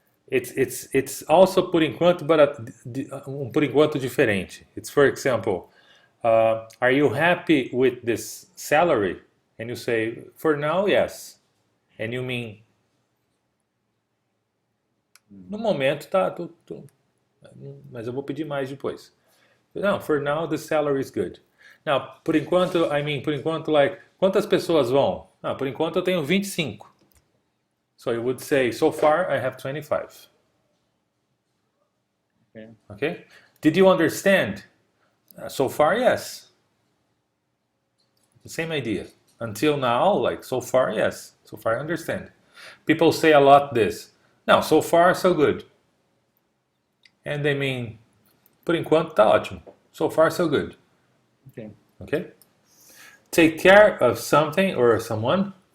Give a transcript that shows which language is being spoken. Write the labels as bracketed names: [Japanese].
[English] it's also por enquanto, but por enquanto diferente. It's, for example, are you happy with this salary? And you say, for now, yes. And you mean, [Portuguese] no momento tá, mas eu vou pedir mais depois. [English] No, for now the salary is good. [Portuguese] Now, por enquanto, like, quantas pessoas vão? Por enquanto eu tenho 25. [English] So you would say, so far I have 25. Okay? Did you understand? So far, yes. The same idea. Until now, like, so far, yes. So far I understand. People say a lot this. No, so far, so good. And they mean, [Portuguese] por enquanto tá ótimo. [English] So far, so good. Okay? Take care of something or someone.